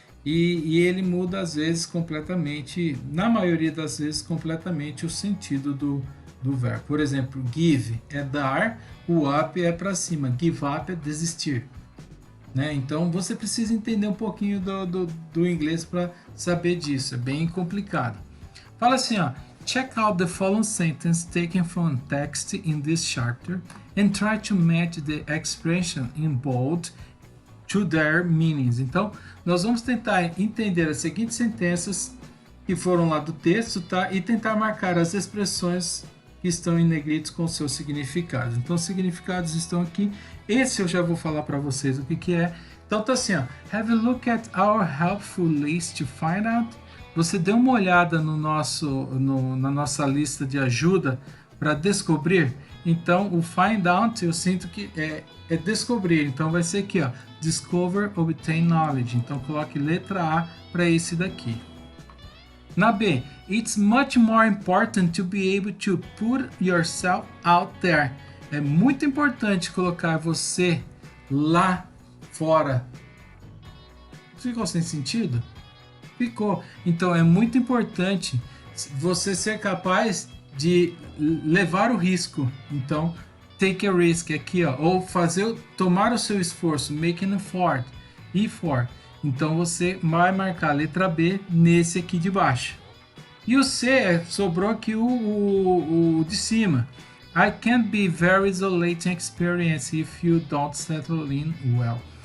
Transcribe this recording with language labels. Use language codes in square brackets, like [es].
[pt] E ele muda às vezes completamente, na maioria das vezes, completamente o sentido do verbo. Por exemplo, give é dar, o up é para cima, give up é desistir. Né? Então você precisa entender um pouquinho do inglês para saber disso, é bem complicado. Fala assim, ó, [en] check out the following sentence taken from text in this chapter and try to match the expression in bold to their meanings. [pt] Então, nós vamos tentar entender as seguintes sentenças que foram lá do texto, tá? E tentar marcar as expressões que estão em negritos com seus significados. Então, os significados estão aqui. Esse eu já vou falar para vocês o que é. Então, tá assim, ó. [en] Have a look at our helpful list to find out. [pt] Você deu uma olhada na nossa lista de ajuda para descobrir? Então, o find out, eu sinto que é descobrir. Então, vai ser aqui, ó. [en] Discover, obtain knowledge. [pt] Então, coloque letra A para esse daqui. Na B, [en] it's much more important to be able to put yourself out there. [pt] É muito importante colocar você lá fora. Ficou sem sentido? Ficou. Então é muito importante você ser capaz de levar o risco. Então, [en] take a risk [pt] aqui, ó, ou tomar o seu esforço, [en] make an effort. [pt] Então você vai marcar a letra B nesse aqui de baixo. E o C, sobrou aqui o de cima. [en] I can be very isolating experience if you don't settle in well.